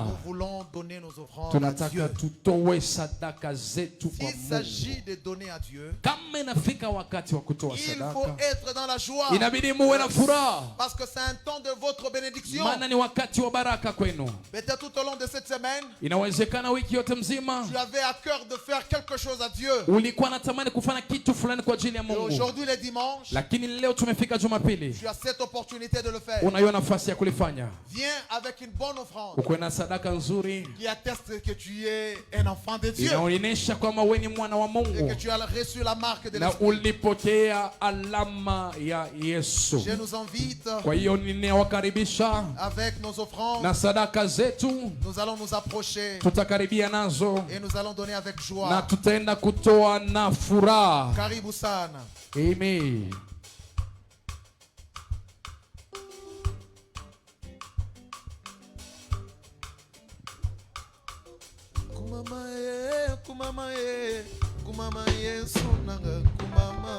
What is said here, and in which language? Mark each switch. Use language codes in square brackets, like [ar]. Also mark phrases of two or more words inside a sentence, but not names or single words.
[fr] Nous voulons donner nos offrandes à [sw] Tunataka [fr] Dieu. [sw] tutoe sadaka zetu kwa [fr] S'il s'agit [sw] Mungu. [fr] de donner à Dieu, [sw] Kama inafika wakati wa kutoa [fr] il faut [sw] sadaka, [fr] être dans la joie. [sw] inabidi muwe na furaha, [fr] Parce que c'est un temps de votre bénédiction. [sw] maana ni wakati wa baraka kwenu. [fr] Peut-être tout au long de cette semaine, [sw] Inawezekana wiki yote mzima [fr] tu avais à cœur de faire quelque chose à Dieu. [sw] ulikuwa natamani kufanya kitu fulani kwa ajili ya [fr] Et [sw] Mungu, [fr] aujourd'hui, le dimanche, [sw] lakini leo tumefika Jumapili, [fr] tu as cette opportunité de le faire. [sw] unayo nafasi ya kulifanya. [fr] Viens avec une bonne offrande [sw] Ukuwe na sadaka nzuri [fr] qui atteste que tu es un enfant de Dieu [sw] inaonyesha kwamba wewe ni mwana wa [fr] et [sw] Mungu [fr] que tu as reçu la marque de [sw] na [fr] l'Esprit. [sw] ulipokea alama ya Yesu. [fr] Je nous invite [sw] Kwa hiyo ninawakaribisha [fr] avec nos offrandes. [sw] na sadaka zetu, [fr] Nous allons nous approcher [sw] tutakaribia nazo [fr] et nous allons donner avec [sw] na [fr] joie. [sw] tutaenda kutoa na furaha. Karibu sana. Amen. [ln] Kumama Yesu nanga kumama.